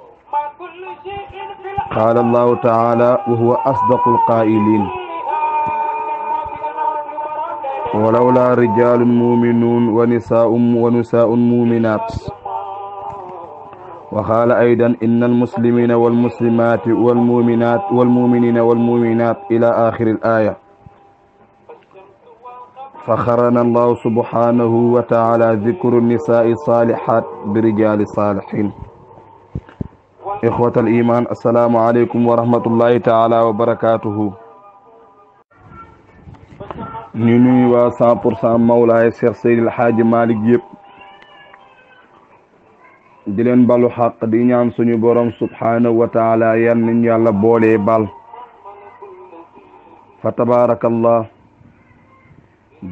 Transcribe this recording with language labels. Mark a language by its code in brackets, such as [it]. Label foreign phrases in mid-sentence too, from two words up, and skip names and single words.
[ar] قال الله تعالى وهو أصدق القائلين ولولا رجال مؤمنون ونساء مؤمنات وقال أيضا إن المسلمين والمسلمات والمؤمنين والمؤمنات إلى آخر الآية فخرنا الله سبحانه وتعالى ذكر النساء الصالحات برجال الصالحين إخوة الإيمان السلام عليكم ورحمة الله تعالى وبركاته [wo] ñu nuyu waa 100% Mawlaay Cheikh Seydil Hadji Malick yëpp di leen balu xaq di ñaan suñu borom [ar] سبحانه وتعالى [wo] yan nañ yàlla boolee bal fa tabarakallah di